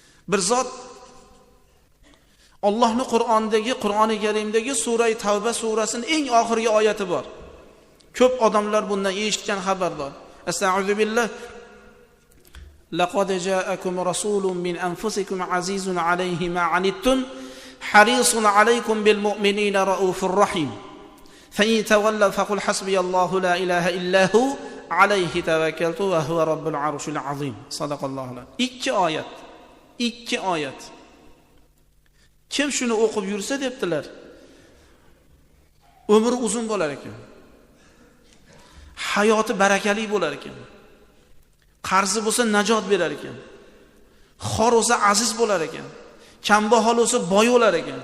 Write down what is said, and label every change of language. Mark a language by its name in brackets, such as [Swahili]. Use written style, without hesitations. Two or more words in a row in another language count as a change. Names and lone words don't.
[Uzbek] Bir zot Allohning Qur'oni Karimdagi sura Tavba surasining eng oxirgi oyati bor. Ko'p odamlar bundan eshitgan xabardor. [Arabic] أستغفر الله. لقد جاءكم رسول من أنفسكم عزيز عليه ما عنتم حريص عليكم بالمؤمنين رؤوف رحيم. فإن تولوا فقل حسبي الله لا إله إلا هو عليه توكلت وهو رب العرش العظيم. صدق الله العظيم. [Uzbek] Ikki oyat. Kim shuni o'qib yursa debdilar, umri uzun bo'lar ekan. Hayoti barakali bo'lar ekan. Qarzi bo'lsa najot berar ekan. Xor bo'lsa aziz bo'lar ekan. Kambag'al bo'lsa boy bo'lar ekan.